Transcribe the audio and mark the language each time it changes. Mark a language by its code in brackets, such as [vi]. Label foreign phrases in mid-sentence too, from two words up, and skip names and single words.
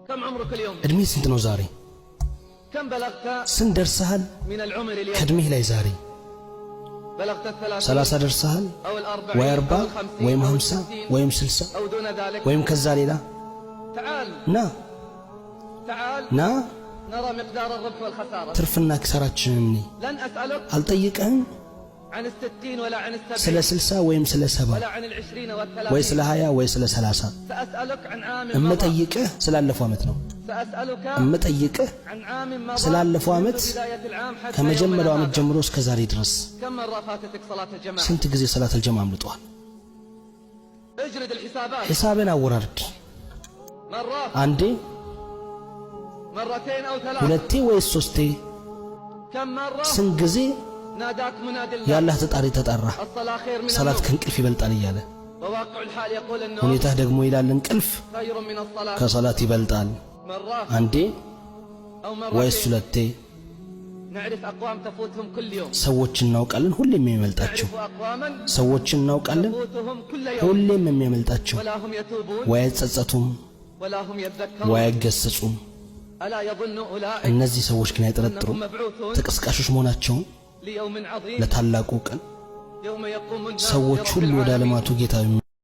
[ar] كم عمرك اليوم؟ [am] እድሜ ስንት ነው ዛሬ? [ar] كم بلغت [am] ስንት ደርሰሃል [ar] من العمر اليوم؟ [am] ከእድሜህ ላይ ዛሬ [ar] بلغت [am] 30 ደርሰሃል [ar] أو 40 [am] ወይ [ar] أو 40 50 [am] ወይም [ar] أو 50 60 [am] ወይም 60 [ar] أو دون ذلك [am] ወይም ከዛ ሌላ [ar] تعال تعال [am] ና [ar] نرى مقدار الربح والخسارة [am] ትርፍና ኪሳራችንን [ar] لن أسألك [am] አልጠይቅህም [ar] عن ال60 ولا عن [am] ስለ [ar] ال70 [am] 60 ወይም ስለ 70 [ar] ولا عن ال20 [am] ወይ [ar] وال30 [am] ስለ 20 ወይ ስለ 30 [ar] سأسألك عن عام مضى [am] እምጠይቅህ ስላለፈው ዓመት ነው [ar] سأسألك [am] እምጠይቅህ [ar] عن عام مضى [am] ስላለፈው ዓመት [ar] منذ بداية العام حتى [am] ከመጀመሪያው [ar] يومنا [am] ዓመት [ar] هذا. [am] ጀምሮ እስከ ዛሬ ድረስ [ar] كم مرة فاتتك صلاة الجماعة؟ [am] ስንት ጊዜ [ar] صلاة الجماعة [am] አምልጧል? [ar] اجلد الحسابات. [am] ሒሳብን አወራርድ። [ar] مرة [am] አንዴ [ar] مرتين أو ثلاث [am] ሁለቴ ወይስ ሶስቴ? [ar] كم مرة [am] ስንት ጊዜ [ar] ناداك مناد الله [am] ያላህ ተጣሪ ተጣራ [ar] الصلاة خير من [am] ሰላት [ar] النوم [am] ከእንቅልፍ ይበልጣል እያለ [ar] وواقع الحال يقول النوم [am] ሁኔታህ ደግሞ ይላል እንቅልፍ [ar] خير من الصلاة [am] ከሰላት ይበልጣል። [ar] مرة [am] አንዴ [ar] أو [am] ወይስ [ar] مرتين [am] ሁለቴ? [ar] نعرف أقوام تفوتهم كل يوم [am] ሰዎች እናውቃለን ሁሌም የሚመልጣቸው [ar] نعرف أقواما [am] ሰዎች እናውቃለን [ar] تفوتهم كل يوم [am] ሁሌም የሚመልጣቸው [ar] ولا هم يتوبون [am] ወይ አይጸጸቱም [ar] ولا هم يذكرون [am] ወይ አይገሰጹም። [ar] ألا يظن أولئك [am] እነዚህ ሰዎች ግን አይጠረጥሩም [ar] أنهم مبعوثون [am] ተቀስቃሾች መሆናቸውን [ar] ليوم عظيم [am] ለታላቁ ቀን [ar] يوم يقوم الناس [am] ሰዎች [ar] لرب [am] ሁሉ ወደ [ar] العالمين [am] ዓለማቱ ጌታ